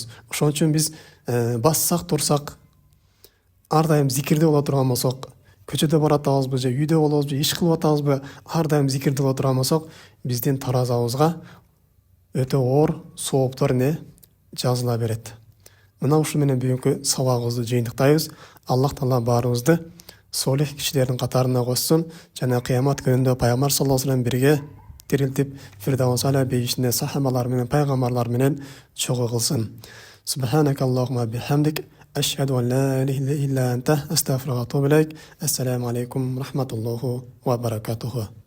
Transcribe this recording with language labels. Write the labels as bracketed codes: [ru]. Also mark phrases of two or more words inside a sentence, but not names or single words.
[ky] Ошон үчүн биз бассак турсак, ар дайым зикирде боло турган болсок, көчөдө баратабызбы же үйдө болобузбу, иш кылып атабызбы, ар дайым зикирде боло турган болсок, биздин таразабызга өтө оор сооптор жазыла берет. Мына ушул менен бүгүнкү сабагыбызды жыйынтыктайбыз. Аллах Таала баарыбызды солих кишилердин катарына кошсун, жана кыямат күнүндө пайгамбар [ar] صلى الله عليه [ky] берге тирилтип, Фирдаус аля бейишинде сахабалар менен, пайгамбарлар менен чогуу кылсын. [ar] سبحانك اللهم بحمدك أشهد أن لا إله إلا أنت أستغفرك وأتوب إليك. السلام عليكم ورحمة الله وبركاته.